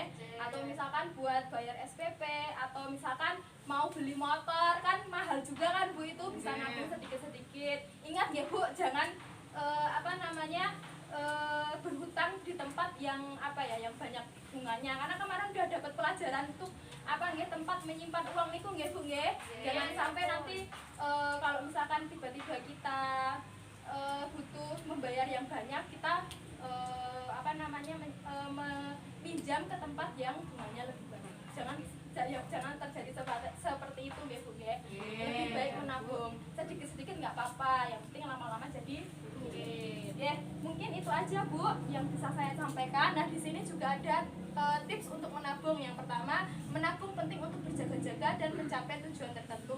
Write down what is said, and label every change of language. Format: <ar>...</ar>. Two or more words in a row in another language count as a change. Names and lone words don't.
<id>Atau misalkan buat bayar SPP atau misalkan mau beli motor kan mahal juga kan Bu, itu bisa nabung sedikit-sedikit. Ingat ya Bu, jangan berhutang di tempat yang yang banyak bunganya, karena kemarin udah dapat pelajaran untuk tempat menyimpan uang itu nggih Bu nggih. Jangan sampai nanti kalau misalkan tiba-tiba kita butuh membayar yang banyak, kita meminjam ke tempat yang bunganya lebih banyak. Jangan terjadi seperti itu nggih Bu nggih. Lebih baik menabung sedikit-sedikit nggak apa-apa, yang penting lama-lama jadi duit. Ya, mungkin itu aja Bu yang bisa saya sampaikan. Nah, di sini juga ada tips untuk menabung. Yang pertama, menabung penting untuk berjaga-jaga dan mencapai tujuan tertentu.</id>